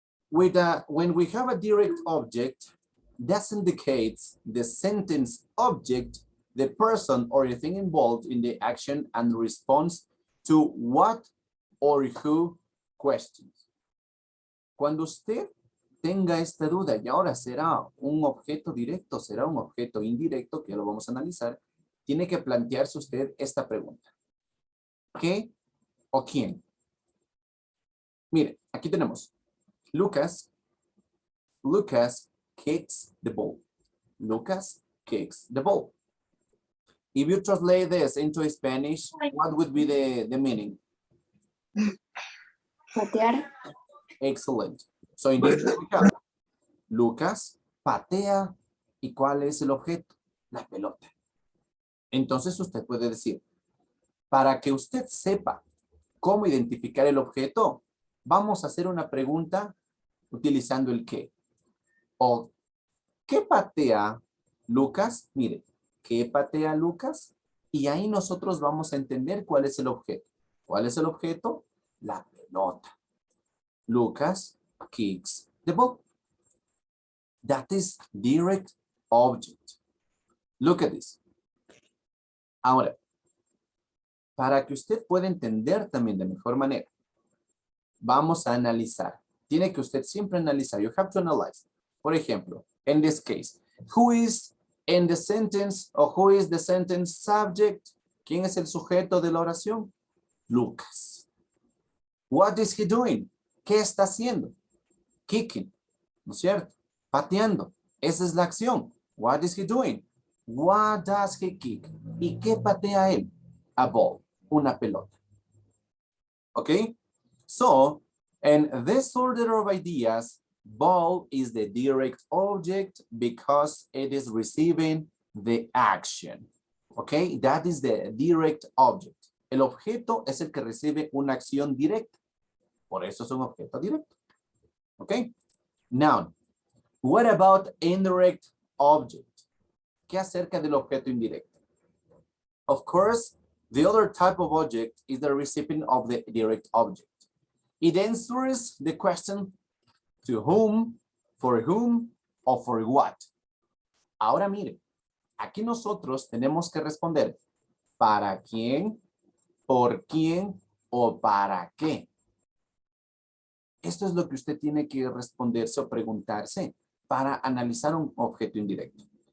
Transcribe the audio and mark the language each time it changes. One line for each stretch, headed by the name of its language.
English: When we have a direct object, that indicates the sentence object, the person or the thing involved in the action and response to what or who questions.
Spanish: Cuando usted tenga esta duda, y ahora será un objeto directo, será un objeto indirecto, que lo vamos a analizar, tiene que plantearse usted esta pregunta. ¿Qué o quién? Mire, aquí tenemos
English: Lucas kicks the ball. Lucas kicks the ball. If you translate this into Spanish, what would be the meaning?
Spanish: Patear.
English: Excellent. So in this case, we have Lucas patea.
Spanish: ¿Y cuál es el objeto? La pelota. Entonces usted puede decir, para que usted sepa cómo identificar el objeto, vamos a hacer una pregunta utilizando el qué. O, ¿qué patea Lucas? Mire, ¿qué patea Lucas? Y ahí nosotros vamos a entender cuál es el objeto. ¿Cuál es el objeto? La pelota.
English: Lucas kicks the ball. That is direct object. Look at this.
Spanish: Ahora, para que usted pueda entender también de mejor manera, vamos a analizar. Tiene que usted siempre analizar.
English: You have to analyze.
Spanish: Por ejemplo,
English: in this case, who is in the sentence or who is the sentence subject?
Spanish: ¿Quién es el sujeto de la oración?
English: Lucas. What is he doing?
Spanish: ¿Qué está haciendo? Kicking, ¿no es cierto? Pateando. Esa es la acción.
English: What is he doing? What does he kick?
Spanish: ¿Y qué patea él?
English: A ball,
Spanish: una pelota.
English: Okay? So, in this order of ideas, ball is the direct object because it is receiving the action. Okay? That is the direct object.
Spanish: El objeto es el que recibe una acción directa. Por eso es un objeto directo. Okay?
English: Now, what about indirect object?
Spanish: ¿Qué acerca del objeto indirecto?
English: Of course, the other type of object is the recipient of the direct object. It answers the question to whom, or for what.
Spanish: Ahora mire, aquí nosotros tenemos que responder para quién, por quién o para qué. Esto es lo que usted tiene que responderse o preguntarse para analizar un objeto indirecto.